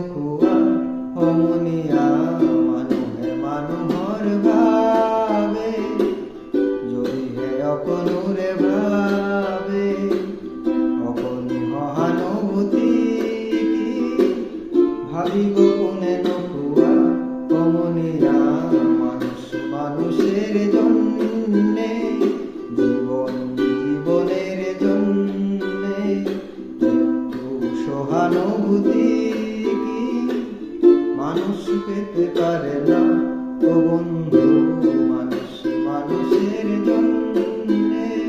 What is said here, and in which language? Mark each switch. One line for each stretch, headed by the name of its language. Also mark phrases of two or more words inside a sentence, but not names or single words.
Assamese: কোৱা সমনীয়া মানুহে মানুহৰ ভাবে যদিহে অকণোৰে ভাবে অকণি সহানুভূতি কি ভাবিব কোনেনো কোৱা সমনীয়া
Bangla: মানুষ মানুষের জন্যে জীবন জীবনের জন্যে একটু সহানুভূতি কি মানুষ পেতে পারে না ও বন্ধু মানুষ মানুষের জন্যে